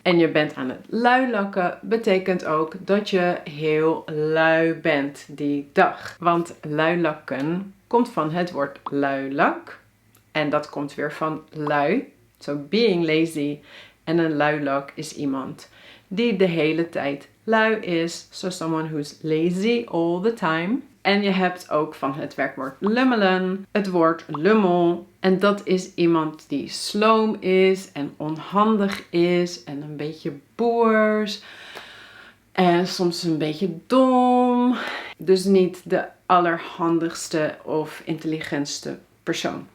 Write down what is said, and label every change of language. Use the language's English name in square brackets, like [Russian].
[Dutch] En je bent aan het luilakken. Betekent ook dat je heel lui bent die dag. Want luilakken komt van het woord luilak. En dat komt weer van lui. [English] So being lazy. [Dutch] En een luilak is iemand die de hele tijd lui is. [English] So someone who's lazy all the time. [Dutch] En je hebt ook van het werkwoord lummelen het woord lummel. En dat is iemand die sloom is en onhandig is en een beetje boers. En soms een beetje dom. Dus niet de allerhandigste of intelligentste persoon.